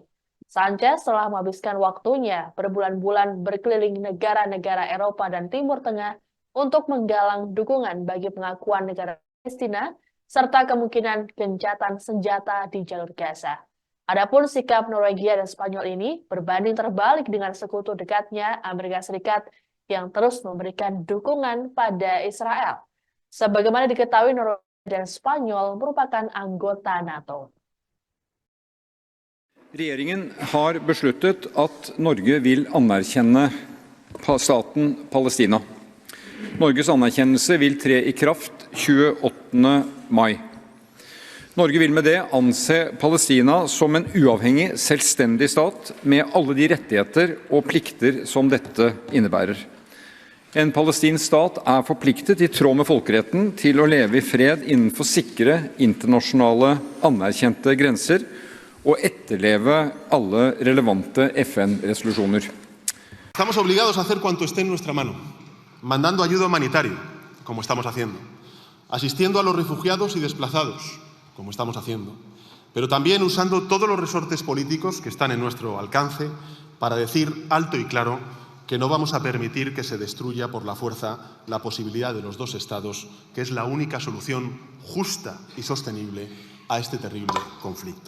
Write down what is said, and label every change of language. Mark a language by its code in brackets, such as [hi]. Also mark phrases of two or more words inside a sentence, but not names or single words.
[id] Sanchez telah menghabiskan waktunya berbulan-bulan berkeliling negara-negara Eropa dan Timur Tengah untuk menggalang dukungan bagi pengakuan negara Palestina serta kemungkinan gencatan senjata di jalur Gaza. Adapun sikap Norwegia dan Spanyol ini berbanding terbalik dengan sekutu dekatnya Amerika Serikat yang terus memberikan dukungan pada Israel. Sebagaimana diketahui, Norwegia dan Spanyol merupakan anggota NATO. [no] Regjeringen har besluttet at Norge vil anerkjenne staten Palestina. Norges anerkjennelse vil tre i kraft 28. mai. Norge vil med det anse Palestina som en uavhengig, selvstendig stat med alle de rettigheter og plikter som dette innebærer. En palestinsk stat er forpliktet i tråd med folkeretten til å leve i fred innenfor sikre, internasjonale, anerkjente grenser og etterleve alle relevante FN-resolusjoner. [es] Estamos obligados a hacer cuanto esté en nuestra mano, mandando ayuda humanitaria, como estamos haciendo, asistiendo a los refugiados y desplazados, como estamos haciendo, pero también usando todos los resortes políticos que están en nuestro alcance para decir alto y claro que no vamos a permitir que se destruya por la fuerza la posibilidad de los dos estados, que es la única solución justa y sostenible a este terrible conflicto.